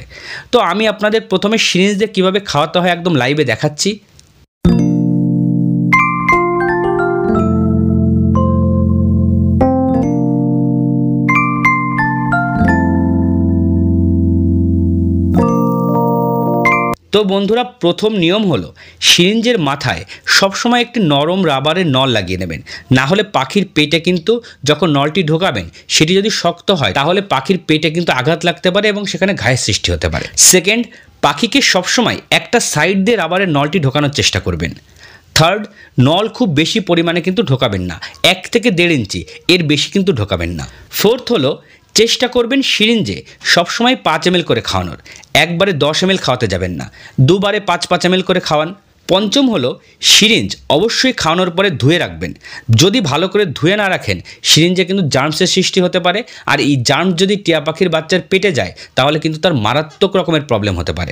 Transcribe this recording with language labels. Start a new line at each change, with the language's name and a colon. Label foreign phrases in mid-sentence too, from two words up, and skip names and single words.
Bangla: তো আমি আপনাদের প্রথমে সিরিঞ্জ দিয়ে কীভাবে খাওয়াতে হয় একদম লাইভে দেখাচ্ছি। তো বন্ধুরা প্রথম নিয়ম হলো সিরিঞ্জের মাথায় সব সময় এক নরম রাবারের নল লাগিয়ে নেবেন, না হলে পাখির পেটে কিন্তু যখন নলটি ঢোকাবেন সেটি যদি শক্ত হয় তাহলে পাখির পেটে কিন্তু আঘাত লাগতে পারে এবং সেখানে घाয়ের সৃষ্টি হতে পারে। সেকেন্ড, পাখিকে সব সময় একটা সাইড দিয়ে রাবারের নলটি ঢোকানোর চেষ্টা করবেন। থার্ড, নল খুব বেশি পরিমাণে কিন্তু ঢোকাবেন না, 1 থেকে 1.5 ইঞ্চি এর বেশি কিন্তু ঢোকাবেন না। ফোর্থ হলো চেষ্টা করবেন সিরিঞ্জে সবসময় 5 ml করে খাওয়ানোর, একবারে 10 ml খাওয়াতে যাবেন না, দুবারে 5-5 ml করে খাওয়ান। পঞ্চম হলো সিরিঞ্জ অবশ্যই খাওয়ানোর পরে ধুয়ে রাখবেন, যদি ভালো করে ধুয়ে না রাখেন সিরিঞ্জে কিন্তু জার্মসের সৃষ্টি হতে পারে, আর এই জার্মস যদি টিয়া পাখির বাচ্চার পেটে যায় তাহলে কিন্তু তার মারাত্মক রকমের প্রবলেম হতে পারে।